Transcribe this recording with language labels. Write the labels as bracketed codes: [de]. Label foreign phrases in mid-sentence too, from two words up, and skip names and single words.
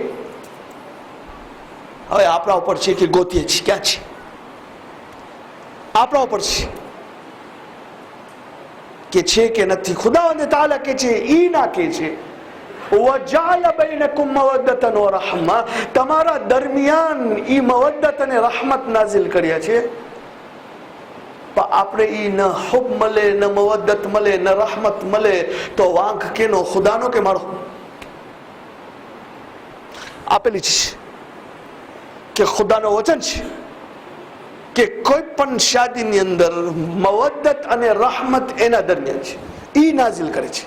[gu] હવે આપણા ઉપર છે કે ગોતીએ છીએ ક્યાં છે, આપણા ઉપર છે કે નથી. ખુદાવંદે તાઆલા કે છે, ઈ ના કે છે [ar] وَجَعَلَ بَيْنَكُمْ مَوَدَّةً وَرَحْمَةً, [gu] તમારા દરમિયાન ઈ મવદ્દત અને રહમત નાઝિલ કર્યા છે. પણ આપણે ઈ ન હુબ મળે, ન મવદ્દત મળે, ન રહમત મળે તો વાંક કેનો? ખુદાનો કે મારો? આપેલી છે કે ખુદાનો વચન છે કે કોઈ પણ શાદીની અંદર મવદ્દત અને રહમત એના દરમિયાન છે, ઈ નાઝિલ કરે છે.